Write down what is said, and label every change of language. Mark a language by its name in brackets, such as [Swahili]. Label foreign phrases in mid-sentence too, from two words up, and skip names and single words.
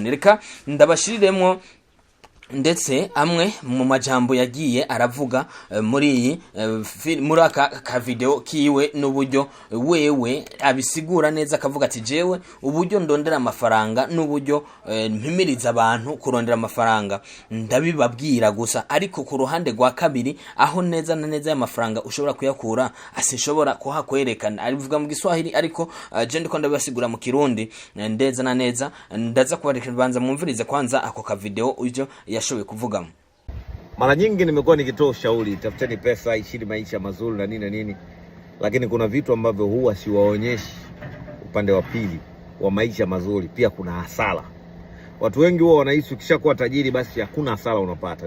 [Rundi] Reka ndabashiriremwo ndetse amwe mu majambo yagiye aravuga muri aka video kiwe n'uburyo wewe abisigura neza, akavuga ati jewe uburyo ndondera amafaranga n'uburyo mpimiriza abantu kurondera amafaranga ndabibabwira gusa, ariko ku ruhande rwa kabiri aho neza na neza y'amafaranga ushobora kuyakura asishobora kuhakwerekana. Arivuga mu Giswahili ariko je ndiko ndabibasigura mu Kirundi ndeza na neza. Ndaza kubareka banza mumvirize kwanza ako ka video ujyo yashoboye kuvugamo. [Swahili] Mara nyingi nimekuwa nikitoa ushauri, tafuteni pesa, ishini maisha mazuri na nini na nini, lakini kuna vitu ambavyo huwa siwaonyeshi upande wa pili wa maisha mazuri. Pia kuna hasara. Watu wengi huwa wanahisi ukishakuwa tajiri basi hakuna hasara unapata.